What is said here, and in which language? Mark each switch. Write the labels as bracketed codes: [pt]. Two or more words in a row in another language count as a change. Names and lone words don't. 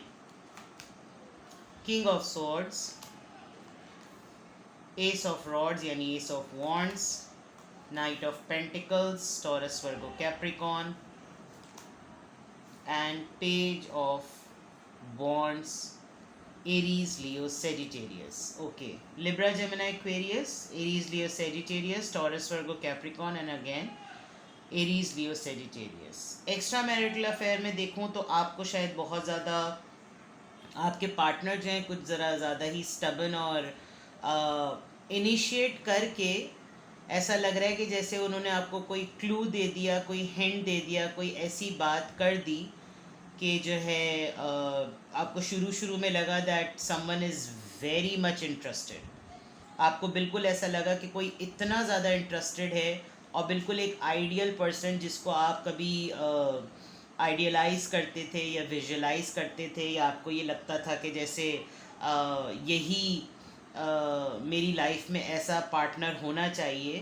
[en] King of Swords, Ace of Rods yani Ace of Wands, Knight of Pentacles, Taurus Virgo Capricorn, and Page of Wands, Aries, Leo, Sagittarius. Okay, Libra, Gemini, Aquarius, Aries, Leo, Sagittarius, Taurus, Virgo, Capricorn, and again Aries, Leo, Sagittarius. extra marital affair [hi] में देखूँ तो आपको शायद बहुत ज़्यादा आपके पार्टनर जो हैं कुछ ज़रा ज़्यादा ही स्टबन और इनिशिएट करके ऐसा लग रहा है कि जैसे उन्होंने आपको कोई क्लू दे दिया, कोई हिंट दे दिया, कोई ऐसी बात कर दी कि जो है आपको शुरू शुरू में लगा [en] that someone is very much interested. [hi] आपको बिल्कुल ऐसा लगा कि कोई इतना ज़्यादा इंटरेस्टेड है और बिल्कुल एक [en] ideal person [hi] जिसको आप कभी आइडियलाइज करते थे या विजुअलाइज करते थे, या आपको ये लगता था कि जैसे यही मेरी लाइफ में ऐसा पार्टनर होना चाहिए।